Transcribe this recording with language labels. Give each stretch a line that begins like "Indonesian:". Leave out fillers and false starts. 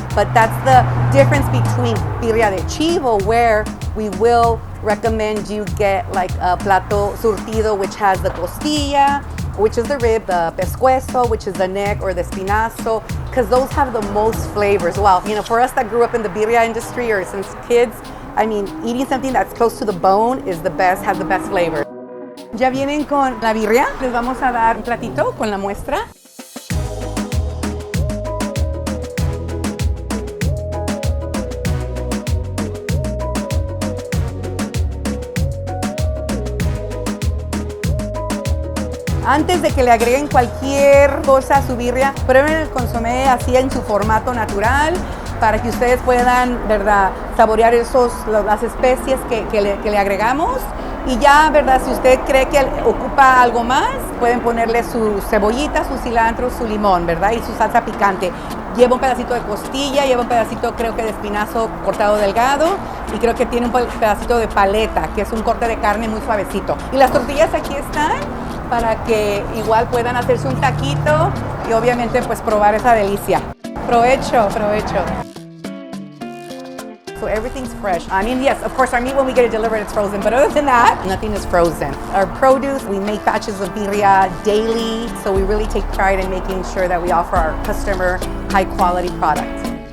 English: But that's the difference between Birria de Chivo, where we will recommend you get like a plato surtido, which has the costilla, which is the rib, the pescuezo, which is the neck, or the espinazo, because those have the most flavors. Well, for us that grew up in the birria industry or since kids, eating something that's close to the bone is the best, has the best flavor.
Spanish: Ya vienen con la birria, les vamos a dar un platito con la muestra. Antes de que le agreguen cualquier cosa a su birria, prueben el consomé así en su formato natural para que ustedes puedan, ¿verdad?, saborear las especies que le agregamos. Y ya, ¿verdad?, si usted cree que ocupa algo más, pueden ponerle su cebollita, su cilantro, su limón, ¿verdad?, y su salsa picante. Lleva un pedacito de costilla, lleva un pedacito, creo que de espinazo cortado delgado, y creo que tiene un pedacito de paleta, que es un corte de carne muy suavecito. Y las tortillas aquí están para que igual puedan hacerse un taquito y obviamente pues probar esa delicia. Provecho, provecho.
English: So everything's fresh. I mean, yes, of course, our meat when we get it delivered, it's frozen. But other than that, nothing is frozen. Our produce, we make batches of birria daily. So we really take pride in making sure that we offer our customer high quality products.